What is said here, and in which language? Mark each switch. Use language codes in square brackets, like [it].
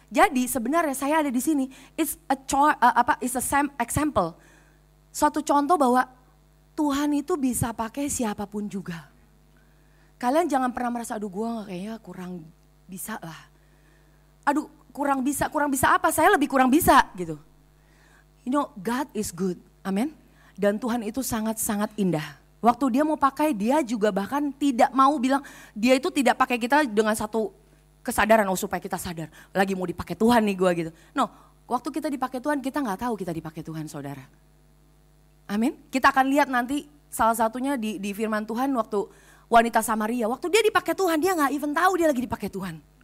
[id] Jadi sebenarnya saya ada di sini, [en] it's a example. [id] Suatu contoh bahwa Tuhan itu bisa pakai siapapun juga. Kalian jangan pernah merasa, aduh gue kayaknya kurang bisa lah. Aduh kurang bisa apa? Saya lebih kurang bisa gitu. [en] You know, God is good, amin. [id] Dan Tuhan itu sangat-sangat indah. Waktu dia mau pakai, dia juga bahkan tidak mau bilang, dia itu tidak pakai kita dengan satu kesadaran, oh supaya kita sadar, lagi mau dipakai Tuhan nih gue gitu. No, waktu kita dipakai Tuhan, kita gak tahu kita dipakai Tuhan saudara. Amin. Kita akan lihat nanti salah satunya di firman Tuhan waktu wanita Samaria, waktu dia dipakai Tuhan, dia gak even tahu dia lagi dipakai Tuhan.